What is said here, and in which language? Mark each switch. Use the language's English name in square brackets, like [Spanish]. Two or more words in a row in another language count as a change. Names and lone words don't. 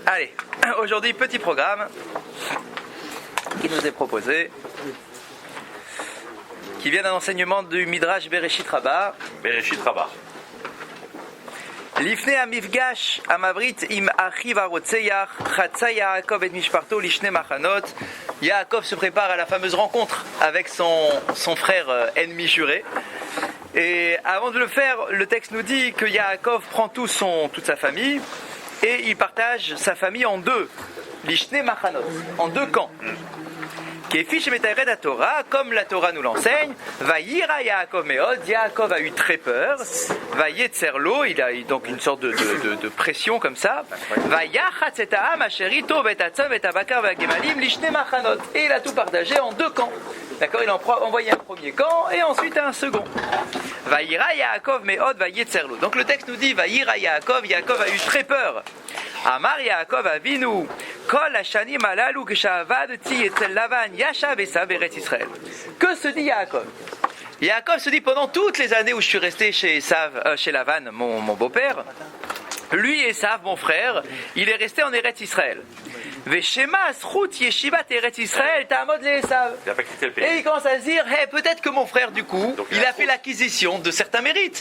[French] Allez, aujourd'hui, petit programme qui nous est proposé, qui vient d'un enseignement du Midrash Bereshit Rabbah. Bereshit Rabbah. [Hebrew] לפני המפגש המבריח עם אחיו הרוצח חצה יעקב את משפחתו לשני מחנות. [French] Yaakov se prépare à la fameuse rencontre avec son frère ennemi juré. Et avant de le faire, le texte nous dit que Yaakov prend toute sa famille et il partage sa famille en deux, [Hebrew] לשני מחנות, [French] en deux camps. Comme la Torah nous l'enseigne, [Hebrew] ויירא יעקב מאד, [French] Yaakov a eu très peur, Vayetzerlo, il a eu donc une sorte de pression comme ça, [Hebrew] ויחץ את העם אשר אתו ואת הצאן ואת הבקר והגמלים לשני מחנות, [French] et il a tout partagé en deux camps. D'accord, il a envoyé un premier camp et ensuite un second. [Hebrew] ויירא יעקב מאד ויצר לו. [French] Donc le texte nous dit Vayira Yaakov, Yaakov a eu très peur. [Hebrew] אמר יעקב אבינו, כל השנים האלו כשעבדתי אצל לבן ישב עשו ארץ ישראל. [French] Que se dit Yaakov? Yaakov se dit pendant toutes les années où je suis resté chez Lavan, mon beau-père, lui Esav, mon frère, il est resté en Eretz Israël. [Hebrew] ושמא זכות ישיבת ארץ ישראל תעמוד לעשו. [French] Et il commence à se dire, hey, peut-être que mon frère, du coup, donc, il a fait l'acquisition de certains mérites.